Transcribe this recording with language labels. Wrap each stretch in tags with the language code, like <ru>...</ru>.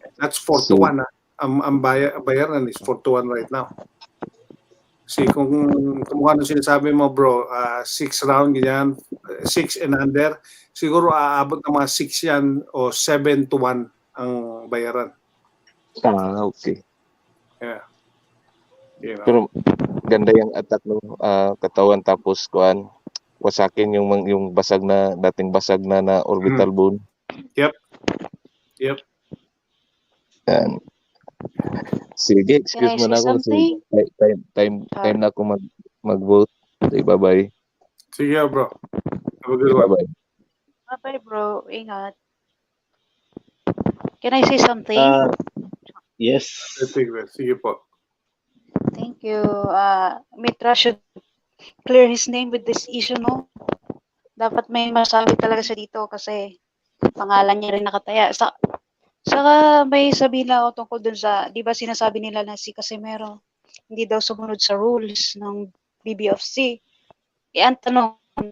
<en>That's 4-1</en> <tl>Ang bayaran</tl> <en>is 4-1 right now.</en> <tl>Kasi kung ano sinasabi mo bro, 6 round ganyan, 6 and under, siguro aabot ng mga 6 yan o 7-1 ang bayaran.</tl> <en>Okay. Yeah.</en> <tl>Pero ganda yung attack ng katawan, tapos wasakin yung dating basag na orbital bone.</tl> <en>Yep.</en> <tl>And, sige, excuse mo na ako kasi time na ako mag-vote.</tl> <en>Okay, bye-bye. Sige bro. Have a good one. Bye-bye. Bye-bye, bro. Ingat. Can I say something? Yes.</en> <tl>Sige po.</tl> <en>Thank you. Mitra should clear his name with this issue, no?</en> <tl>Dapat may masabi talaga siya dito kasi pangalan niya rin nakataya. Saka may sabihin lang ako tungkol dun sa, di ba sinasabi nila na si Casimero hindi daw sumunod sa rules ng BBFC. Ang tanong,</tl>